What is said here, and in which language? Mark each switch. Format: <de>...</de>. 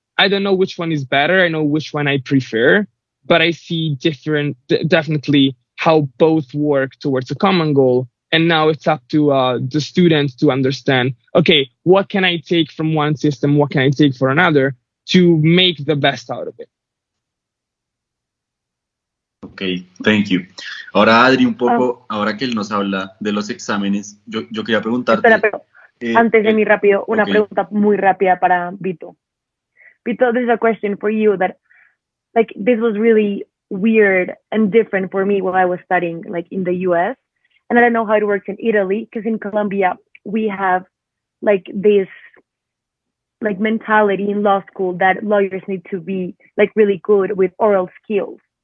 <en>I don't know which one is better. I know which one I prefer, but I see definitely how both work towards a common goal. And now it's up to the students to understand, okay, what can I take from one system? What can I take for another to make the best out of it? Ok, thank you.</en> <es>Ahora, Adri, un poco, ahora que él nos habla de los exámenes, yo quería preguntarte... Espera, pero antes de mí rápido, una pregunta muy rápida para Vito. Vito,</es> <en>this is a question for you that like this was really weird and different for me when I was studying like in the US. And I don't know how it works in Italy, because in Colombia we have like this like mentality in law school that lawyers need to be like really good with oral skills.</en>